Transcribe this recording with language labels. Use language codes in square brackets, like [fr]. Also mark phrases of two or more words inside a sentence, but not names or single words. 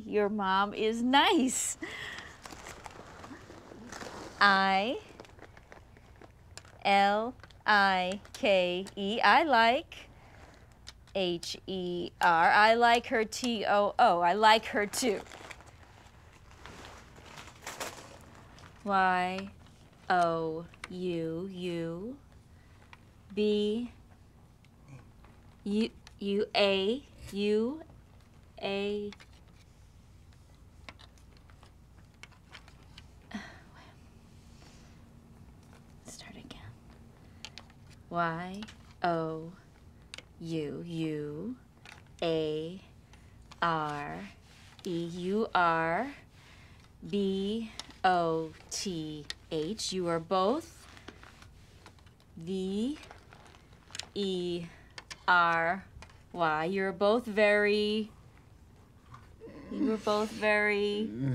[en] Your mom is nice. I-L-I-K-E. I like. H-E-R. I like her. T-O-O. I like her too. Y-O-U-U-B. U-A. Start again. Y-O-U-U-A-R-E-U-R-B-O-T-H. You are both. V-E-R-Y. You're both very. You were both very.